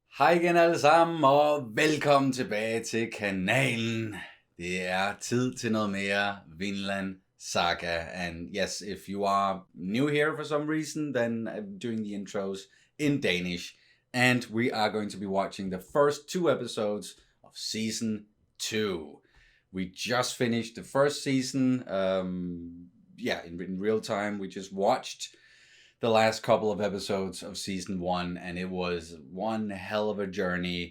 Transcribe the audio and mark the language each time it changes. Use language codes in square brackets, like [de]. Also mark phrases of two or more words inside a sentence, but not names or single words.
[da] Hej igen alle sammen, og velkommen tilbage til kanalen. Det er tid til noget mere Vinland Saga. [en] And yes, if you are new here for some reason, then I'm doing the intros in Danish. And we are going to be watching the first 2 episodes of Season 2. We just finished the first season. In real time, we just watched the last couple of episodes of Season 1, and it was one hell of a journey.